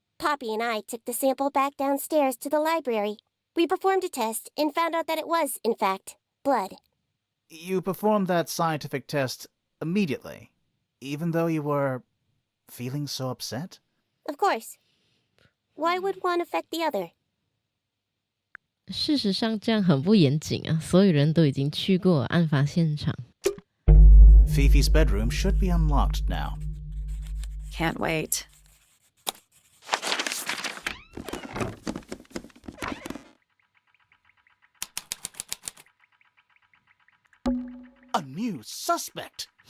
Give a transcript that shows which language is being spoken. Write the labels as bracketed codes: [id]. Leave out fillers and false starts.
[en] Poppy and I took the sample back downstairs to the library. We performed a test and found out that it was, in fact, blood. You performed that scientific test immediately, even though you were feeling so upset? Of course. Why would one affect the other? [zh] 事实上，这样很不严谨啊！所有人都已经去过案发现场。 [en] Fifi's bedroom should be unlocked now. Can't wait. A new suspect!